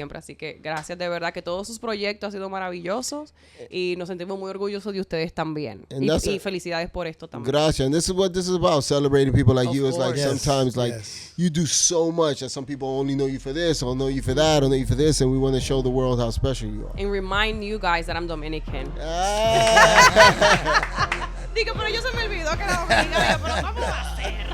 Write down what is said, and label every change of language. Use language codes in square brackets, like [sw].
[es] Así que gracias de verdad, que todos sus proyectos han sido maravillosos y nos sentimos muy orgullosos de ustedes también. [en] And [es] Y felicidades por esto también. Gracias. [en] And this is what this is about, celebrating people like Of you. It's like course. sometimes like Yes. you do so much that some people only know you for this, or know you for that, or know you for this, and we want to show the world how special you are. And remind you guys that I'm Dominican. Ah. [es] Digo, pero yo se me olvidó que era dominicana, pero ¿cómo va a ser?